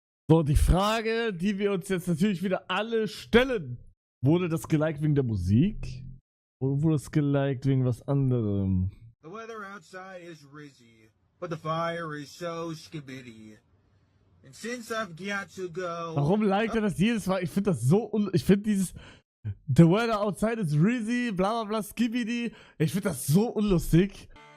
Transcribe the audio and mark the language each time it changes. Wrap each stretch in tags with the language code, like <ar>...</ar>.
<de>So, die Frage, die wir uns jetzt natürlich wieder alle stellen. Wurde das geliked wegen der Musik? Oder wurde es geliked wegen was anderem?</de> <en>The weather outside is rizzy, but the fire is so skibidi. And since I've got to go...</en> <de>Warum liked er das jedes Mal? Ich finde das so ich finde dieses</de> <en>The weather outside is rizzy, bla bla bla, skibidi.</en> <de>Ich finde das so unlustig.</de>